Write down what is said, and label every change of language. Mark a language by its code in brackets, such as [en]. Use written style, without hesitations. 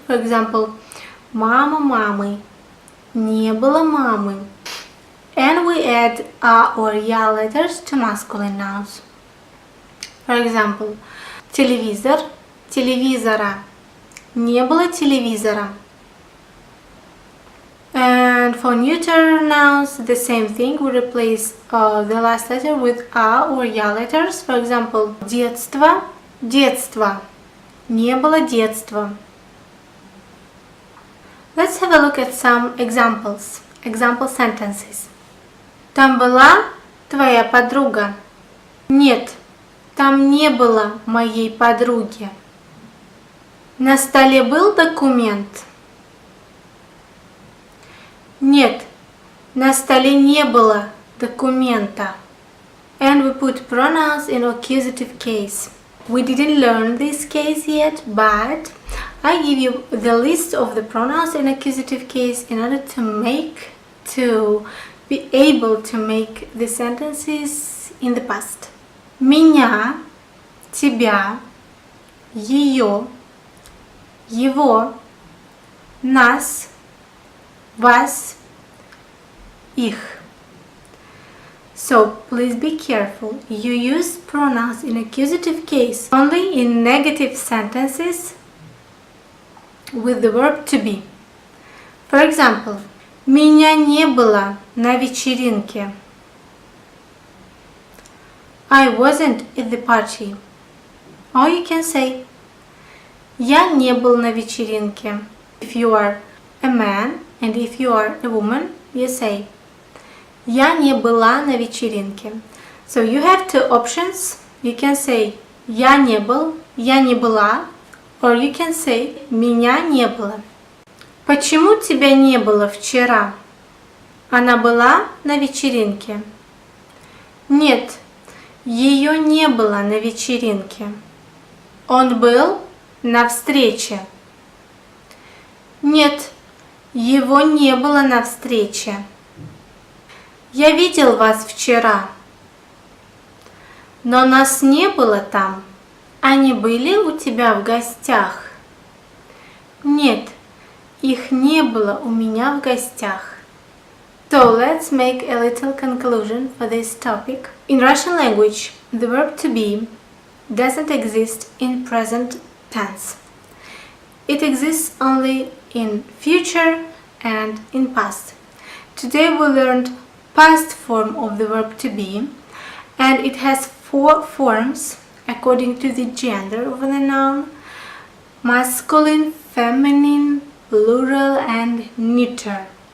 [en] For example, [ru] мама мамы, не было мамы. [en] And we add A or Ya letters to masculine nouns. For example, [ru] телевизор, телевизора, не было телевизора. [en] And for neuter nouns, the same thing. We replace the last letter with A or Ya letters. For example, [ru] детство, детство, не было детства. [en] Let's have a look at some examples. Example sentences. [ru] Там была твоя подруга? Нет, там не было моей подруги. На столе был документ? Нет, на столе не было документа. [en] And we put pronouns in accusative case. We didn't learn this case yet, but I give you the list of the pronouns in accusative case in order to be able to make the sentences in the past. [ru] Меня, тебя, ее, его, нас, вас, их. [en] So please be careful. You use pronouns in accusative case only in negative sentences with the verb to be. For example, [ru] меня не было на вечеринке. [en] I wasn't at the party. Or you can say, [ru] я не был на вечеринке. [en] If you are a man and if you are a woman, you say, [ru] Я не была на вечеринке. [en] So you have two options. You can say [ru] я не был, я не была, [en] or you can say [ru] меня не было. Почему тебя не было вчера? Она была на вечеринке. Нет, ее не было на вечеринке. Он был на встрече. Нет, его не было на встрече. Я видел вас вчера, но нас не было там. Они были у тебя в гостях? Нет, их не было у меня в гостях. [en] So let's make a little conclusion for this topic. In Russian language, the verb to be doesn't exist in present tense. It exists only in future and in past. Today we learned past form of the verb to be, and it has 4 forms according to the gender of the noun: masculine, feminine, plural and neuter.